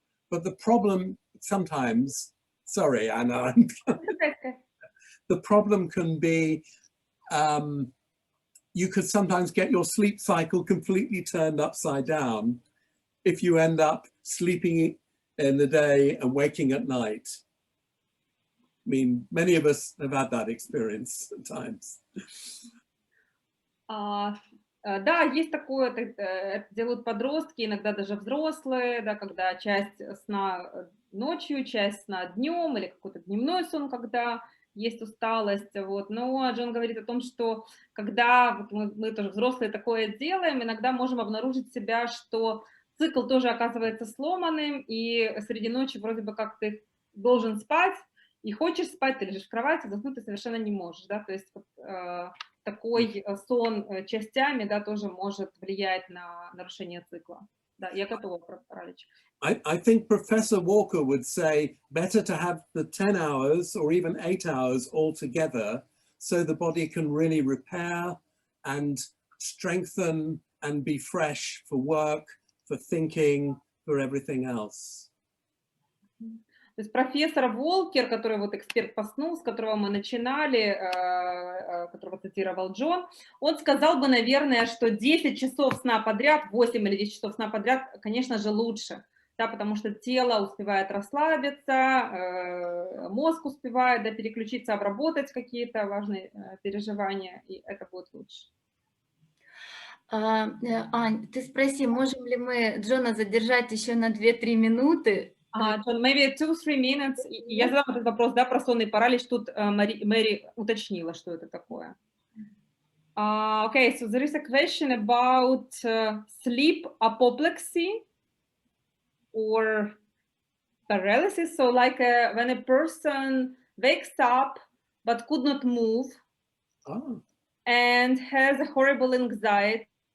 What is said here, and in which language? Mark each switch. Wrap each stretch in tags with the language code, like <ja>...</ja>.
<en>But the problem sometimes, sorry, Anna, the problem can be you could sometimes get your sleep cycle completely turned upside down if you end up sleeping in the day and waking at night. I mean, many of us have had that experience at times.</en> <ru>Да, есть такое, это делают подростки, иногда даже взрослые, да, когда часть сна ночью, часть сна днем или какой-то дневной сон, когда есть усталость, вот. Но Джон говорит о том, что когда вот мы тоже взрослые такое делаем, иногда можем обнаружить себя, что цикл тоже оказывается сломанным, и среди ночи вроде бы как ты должен спать, и хочешь спать, ты лежишь в кровати, заснуть ты совершенно не можешь, да, то есть такой сон частями, да, тоже может влиять на нарушение цикла. Да, я готова про паралич.</ru> <en>I think Professor Walker would say better to have the 10 hours or even 8 hours all together so the body can really repair and strengthen and be fresh for work, for thinking, for everything else.</en> <ru>То есть профессор Волкер, который вот эксперт по сну, с которого мы начинали, которого цитировал Джон, он сказал бы, наверное, что 10 часов сна подряд, 8 или 10 часов сна подряд, конечно же, лучше, да, потому что тело успевает расслабиться, мозг успевает, да, переключиться, обработать какие-то важные переживания, и это будет лучше. Ань, ты спроси, можем ли мы Джона задержать еще на 2-3 минуты?</ru> <en>John, maybe 2-3 minutes.</en> <ru>Я задам этот вопрос, да, про сонный паралич. Тут Мэри уточнила, что это такое.</ru> <en>Okay, so there is a question about sleep apoplexy or paralysis. So like when a person wakes up but could not move and has a horrible anxiety.</en>